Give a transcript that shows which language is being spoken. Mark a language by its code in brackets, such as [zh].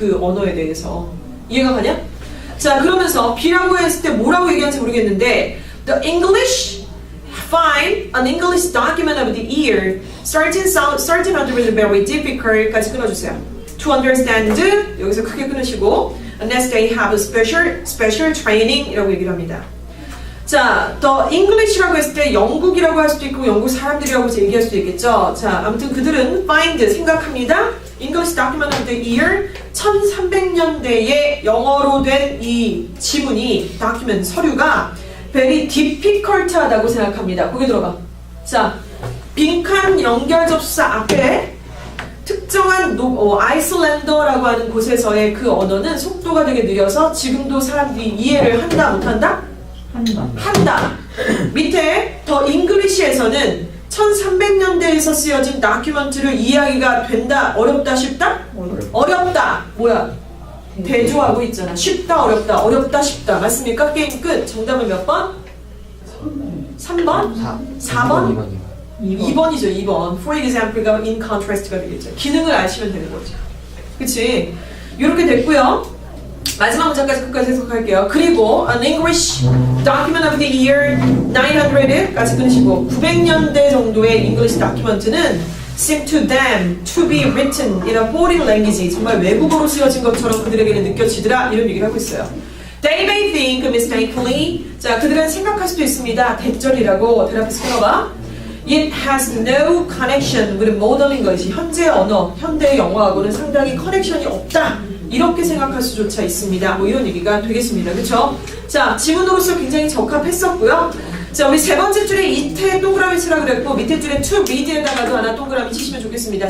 [ko] 그 언어에 대해서. 이해가 가냐? 자 그러면서 B라고 했을 때 뭐라고 얘기하는지 모르겠는데 [en] The English find an English document of the year starting out with very difficult [ko] 까지 끊어주세요. [en] To understand [ko] 여기서 크게 끊으시고 [en] unless they have a special training [ko] 이라고 얘기를 합니다. 자, the English라고 했을 때 영국이라고 할 수도 있고 영국 사람들이라고 얘기할 수도 있겠죠. 자, 아무튼 그들은 find 생각합니다. [en] English document of the year [ko] 1300년대에 영어로 된 이 지문이 document 서류가 [en] very difficult [ko] 하다고 생각합니다. 거기 들어봐. 자, 빈칸 연결 접수사 앞에 특정한 아이슬란더라고 하는 곳에서의 그 언어는 속도가 되게 느려서 지금도 사람들이 이해를 한다 못한다? 한다. 밑에 더 잉글리시에서는 1300년대에서 쓰여진 다큐멘트를 이해하기가 된다, 어렵다, 쉽다? 어렵다. 뭐야? 대조하고 있잖아. 쉽다, 어렵다, 어렵다, 쉽다. 맞습니까? 게임 끝. 정답은 몇 번? 3번? 4번? 2번이죠, 2번. [en] For example가 in contrast가 [ko] 되겠죠. 기능을 아시면 되는 거죠. 그치? 이렇게 됐고요. 마지막 문장까지 끝까지 해석할게요. [en] 그리고 an English document of the year 900까지 [ko] 끊으시고 900년대 정도의 [en] English document는 seem to them to be written in a foreign language. [ko] 정말 외국어로 쓰여진 것처럼 그들에게는 느껴지더라. 이런 얘기를 하고 있어요. [en] They may think mistakenly. [ko] 자, 그들은 생각할 수도 있습니다. 대절이라고 대답해서 끊어봐. [en] It has no connection with modern English. [ko] 현재 언어, 현대 영어하고는 상당히 커넥션이 없다. 이렇게 생각할 수조차 있습니다. 뭐 이런 얘기가 되겠습니다. 그쵸? 자, 지문으로서 굉장히 적합했었고요. 자, 우리 세 번째 줄에 이태 동그라미 치라고 그랬고 밑에 줄에 to read에다가도 하나 동그라미 치시면 좋겠습니다.